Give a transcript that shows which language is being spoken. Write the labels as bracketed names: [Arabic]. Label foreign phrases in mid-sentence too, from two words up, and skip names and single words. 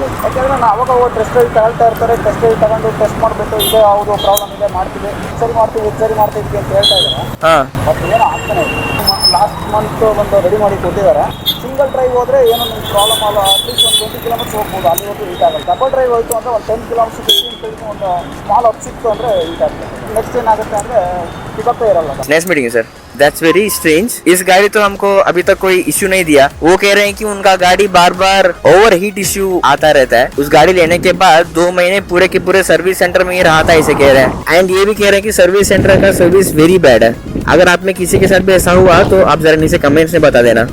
[Kannada] ಯಾಕೆಂದರೆ ನಾನು ಅವಾಗ [English] test drive [Kannada] ತಗೊಳ್ತಾ ಇರ್ತಾರೆ, [English] test drive [Kannada] ತಗೊಂಡು ಟೆಸ್ಟ್ ಮಾಡಿಬಿಟ್ಟು ಇದೆ ಯಾವುದು ಪ್ರಾಬ್ಲಮ್ ಇದೆ ಮಾಡ್ತೀವಿ, ಸರಿ ಮಾಡ್ತೀವಿ ಅಂತ ಹೇಳ್ತಾ ಇದ್ದಾರೆ. ಬಟ್ ಏನೋ ಆಗ್ತಾನೆ ಇದೆ. [English] last month [Kannada] ಒಂದು ರೆಡಿ ಮಾಡಿ ಕೊಟ್ಟಿದ್ದಾರೆ. [English] single drive [Kannada] ಹೋದರೆ ಏನೋ ನಿಮ್ಗೆ ಪ್ರಾಬ್ಲಮ್ ಅಲ್ಲ, ಅಟ್ಲೀಸ್ಟ್ ಒಂದು 20 kilometers ಹೋಗ್ಬೋದು, ಅಲ್ಲಿವರೆಗೂ ಹೀಟ್ ಆಗಲ್ಲ. [English] double drive [Kannada] ಹೋಯಿತು ಅಂದರೆ ಒಂದು 10 kilometers 15 kilometers ಒಂದು [English] small up [Kannada] ಸಿಕ್ತು ಅಂದರೆ ಹೀಟ್ ಆಗ್ತದೆ. ನೆಕ್ಸ್ಟ್ ಏನಾಗುತ್ತೆ ಅಂದರೆ ಪಿಕಪ್ಪೇ ಇರಲ್ಲ. [English] next meeting sir, that's very strange. [Hindi] इस गाड़ी तो हमको अभी तक कोई इश्यू नहीं दिया। वो कह रहे हैं कि उनका गाड़ी बार बार [English] over heat issue [Hindi] आता रहता है। उस गाड़ी लेने के बाद 2 महीने पूरे के पूरे [English] service center [Hindi] में ही रहा था, इसे कह रहे हैं। एंड ये भी कह रहे हैं कि [English] service center [Hindi] का [English] service very bad [Hindi] है। अगर आप में किसी के साथ भी ऐसा हुआ तो आप जरा नीचे कमेंट्स में बता देना।